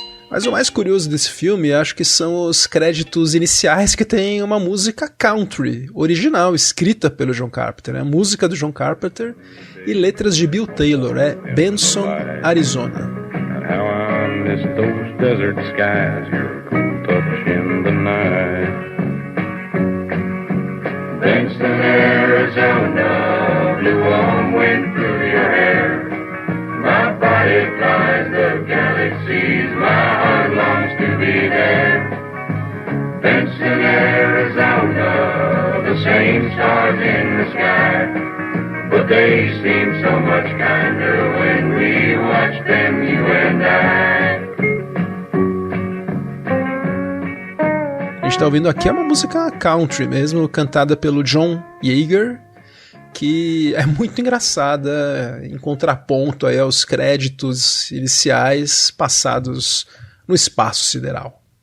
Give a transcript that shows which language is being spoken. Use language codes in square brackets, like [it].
[pt] Mas o mais curioso desse filme, acho que são os créditos iniciais que tem uma música country, original, escrita pelo John Carpenter. É a música do John Carpenter e letras de Bill Taylor, é Benson, Arizona. [en] How I miss those desert skies, your cool touch in the night. Benson, Arizona, blue warm wind through your hair. My body flies the galaxies, my heart longs to be there. Benson, Arizona, the same stars in the sky, but they seem so much kinder when we watch them, you and I. [pt] A gente tá ouvindo aqui é uma música country mesmo, cantada pelo John Yeager, que é muito engraçada, em contraponto aí aos créditos iniciais passados no espaço sideral.